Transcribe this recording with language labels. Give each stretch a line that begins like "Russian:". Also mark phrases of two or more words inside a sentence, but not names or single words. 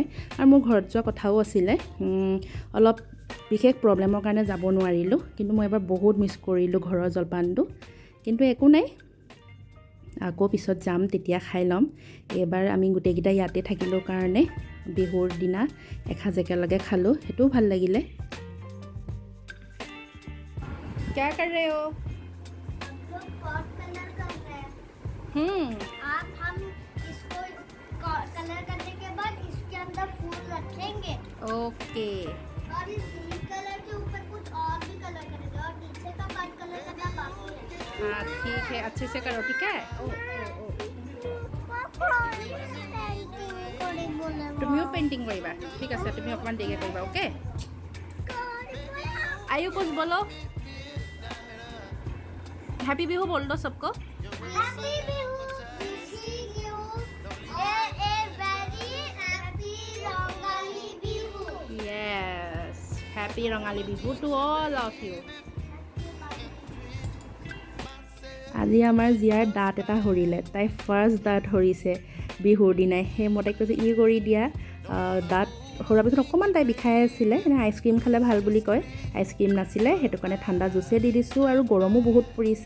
Assamese: আৰু মোৰ ঘৰত যোৱা কথাও আছিলে, অলপ বিশেষ প্ৰব্লেমৰ কাৰণে যাব নোৱাৰিলোঁ। কিন্তু মই এবাৰ বহুত মিছ কৰিলোঁ ঘৰৰ জলপানটো। কিন্তু একো নাই, আকৌ পিছত যাম, তেতিয়া খাই ল'ম। এইবাৰ আমি গোটেইকেইটা ইয়াতে থাকিলোঁ কাৰণে বিহুৰ দিনা এসাঁজ একেলগে খালোঁ, সেইটোও ভাল লাগিলে।
Hindi: क्या कर रहे हो?
English: pot color
Hindi: कर रहे हैं। हम इसको कलर करने के बाद इसके अंदर फूल रखेंगे। ओके, और इस
English: green color
Hindi: के ऊपर कुछ और भी कलर करेंगे, और नीचे का पार्ट कलर करना बाकी है। हाँ ठीक है, अच्छे से करो, ठीक है।
Assamese: তুমিও পেইন্টিং কৰিবা, ঠিক আছে, তুমি অকণমান দেৰিকৈ কৰিবা, অ'কে।
Hindi: आयु कुछ बोलो, हैप्पी बिहू बोल दो सबको।
English: Happy Bihu, wishing you a very happy Rongali Bihu. Yes, happy Rongali Bihu to all of you.
Assamese: আজি আমাৰ জীয়াৰ দাঁত এটা সৰিলে, তাই ফাৰ্ষ্ট দাঁত সৰিছে বিহুৰ দিনাই। সেই মই তাইক কৈছোঁ ই কৰি দিয়া, দাঁত হোৱাৰ পিছত অকণমান তাই বিষাই আছিলে, আইচক্ৰীম খালে ভাল বুলি কয়, আইচক্ৰীম নাছিলে, সেইটো কাৰণে ঠাণ্ডা জুচে দি দিছোঁ আৰু গৰমো বহুত পৰিছে।